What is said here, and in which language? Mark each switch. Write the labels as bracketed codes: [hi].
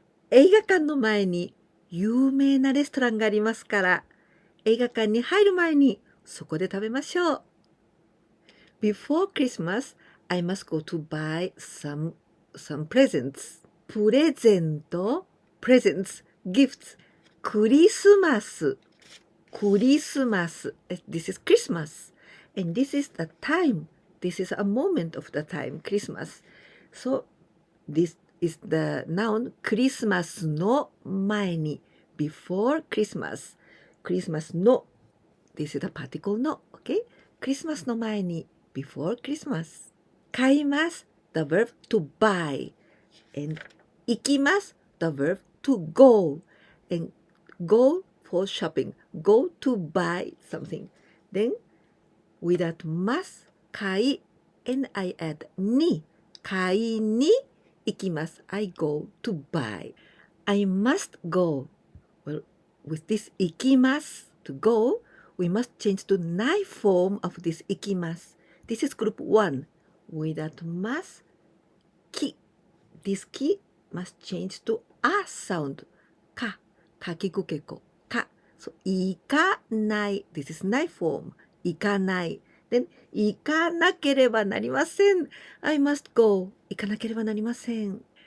[ja] 映画館の前に有名なレストランがありますから、映画館に入る前にそこで食べましょう。 [en] Before Christmas, I must go to buy some presents. プレゼント presents, gifts. クリスマス This is Christmas. And this is the time. This is a moment of the time, Christmas. So, this is the noun [ja] クリスマスの前に [en] before Christmas. Christmas の This is the particle の okay? [ja] クリスマスの前に [en] before Christmas. 買います the verb to buy. And 行きます the verb to go. And go for shopping. Go to buy something. Then without ます買い and I add に [ja] 買いに行きます [en] I go to buy. I must go. Well, with this 行きます to go, we must change to ない form of this 行きます This is group 1. Without ますき This き must change to a sound かかきくけこか So 行かない This is ない form 行かない Then [ja] 行かなければなりません [en] I must go 行かなければなりません